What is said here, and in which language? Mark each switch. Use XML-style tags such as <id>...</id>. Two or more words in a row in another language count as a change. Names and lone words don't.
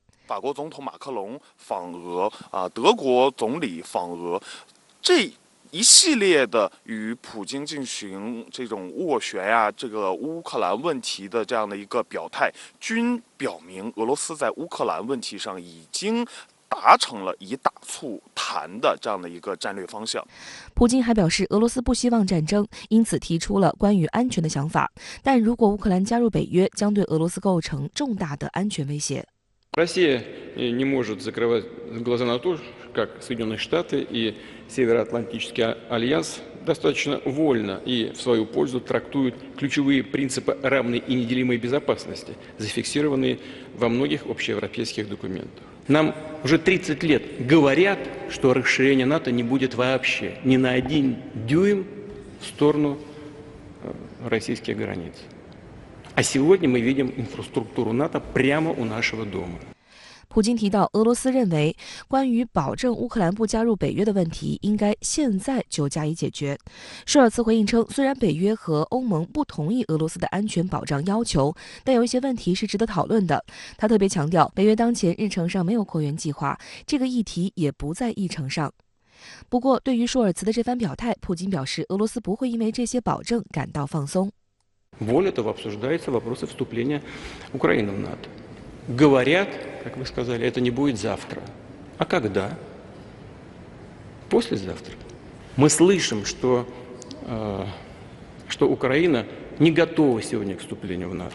<zh>法国总统马克龙访俄德国总理访俄，这一系列的与普京进行这种斡旋呀，这个乌克兰问题的这样的一个表态，均表明俄罗斯在乌克兰问题上已经达成了以打促谈的这样的一个战略方向。普京还表示，俄罗斯不希望战争，因此提出了关于安全的想法。但如果乌克兰加入北约，将对俄罗斯构成重大的安全威胁。</zh> <ru>Россия не может закрывать глаза на то, как Соединенные Штаты и Североатлантический альянс достаточно вольно и в свою пользу трактуют ключевые принципы равной и неделимой безопасности, зафиксированные во многих общеевропейских документах. Нам уже 30 лет говорят, что расширения НАТО не будет вообще ни на 1 дюйм в сторону российских границ. А сегодня мы видим инфраструктуру НАТО прямо у нашего дома.</ru> <zh>普京提到，俄罗斯认为关于保证乌克兰不加入北约的问题，应该现在就加以解决。舒尔茨回应称，虽然北约和欧盟不同意俄罗斯的安全保障要求，但有一些问题是值得讨论的。他特别强调，北约当前日程上没有扩员计划，这个议题也不在议程上。不过，对于舒尔茨的这番表态，普京表示，俄罗斯不会因为这些保证感到放松。</zh> <ru>Более того, обсуждаются вопросы вступления Украины в НАТО. Говорят, как вы сказали, это не будет завтра. А когда? Послезавтра. Мы слышим, что Украина не готова сегодня к вступлению в НАТО.</ru>